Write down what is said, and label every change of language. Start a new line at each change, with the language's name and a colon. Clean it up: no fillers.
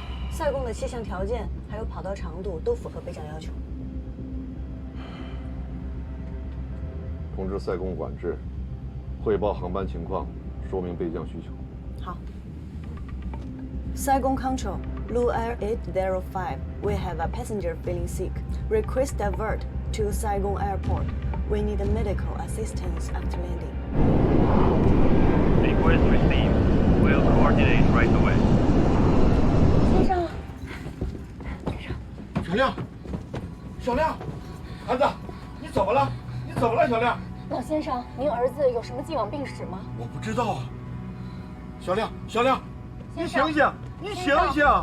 Chinese: 塞贡的气象条件还有跑道长度都符合备降要求。通知塞贡管制，汇报航班情况，说明备降需求。
English: 好。Saigon Control, Blue Air 805. We have a passenger feeling sick. Request divert to Saigon Airport. We need medical assistance after landing. Request received. We'll coordinate right away.
Chinese: 小亮，小亮，孩子，你怎么了？你怎么了，小亮？老先生，您儿子有什么既往病史吗？我不知道啊。小亮，小亮，你醒醒，你醒醒！